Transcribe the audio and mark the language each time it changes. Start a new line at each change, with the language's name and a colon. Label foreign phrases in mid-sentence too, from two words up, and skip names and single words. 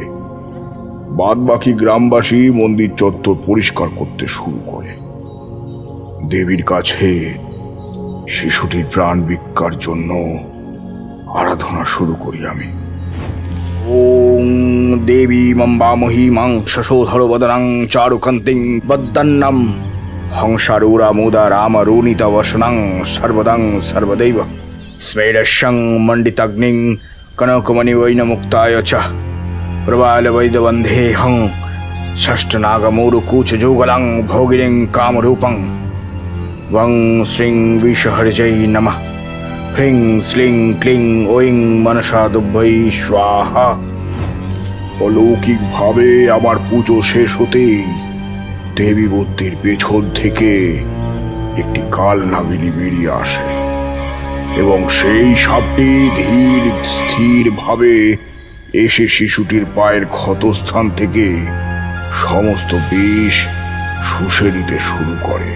Bangla: বাদ বাকি গ্রামবাসী মন্দির চত্বর পরিষ্কার করতে শুরু করে। দেবীর কাছে শিশুটির প্রাণ ভিক্ষার জন্য আরাধনা শুরু করি আমি।
Sanskrit: ওং দেবী মম্বামহি মাং শশোধর বদনাং চারুকান্তিং বদ্দন্নম হংসারূরা মুদা রামরুণিতা বসনাং সর্বদাং সর্বदैव স্মেরস্যং মণ্ডিতাগ্নিং কনকমণিবৈন মুক্তায় চ প্রবালবৈদবন্ধেহং ষষ্ঠনাগমূরকূচযুগলাং ভোগিনীং কামরূপং वं श्रीं विषहर्जै नमः ह्रीं श्लीं क्लीं ঐং मनसा दुभ्यै स्वाहा।
Bangla: অলৌকিক ভাবে আমার পুজো শেষ হতেই দেবী মূর্তির পেছন থেকে একটি কাল নাগিনী বেরিয়ে আসে এবং সেই সাপটি ধীর স্থির ভাবে এসে শিশুটির পায়ের ক্ষতস্থান থেকে সমস্ত বিষ শুষে নিতে শুরু করে।